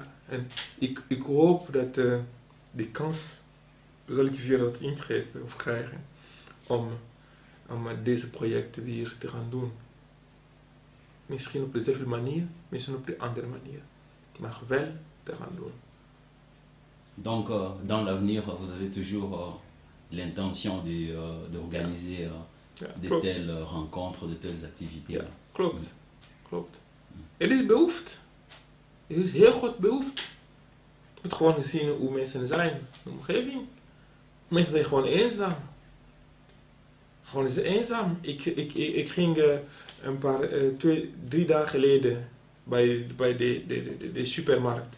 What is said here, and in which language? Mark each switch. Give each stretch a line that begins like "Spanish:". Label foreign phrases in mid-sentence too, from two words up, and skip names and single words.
Dutch: En ik hoop dat die kans zal ik weer dat ingrijpen of krijgen om deze projecten weer te gaan doen. Misschien op dezelfde manier, misschien op de andere manier. Maar wel te gaan doen.
French: Donc, dans l'avenir, vous avez toujours l'intention d'organiser de telles rencontres, de telles activités.
Dutch: Ja, klopt. Er is behoefte. Er is heel goed behoefte. Je moet gewoon zien hoe mensen zijn in de omgeving. Mensen zijn gewoon eenzaam. Ik ging een paar, 2-3 dagen geleden bij de supermarkt.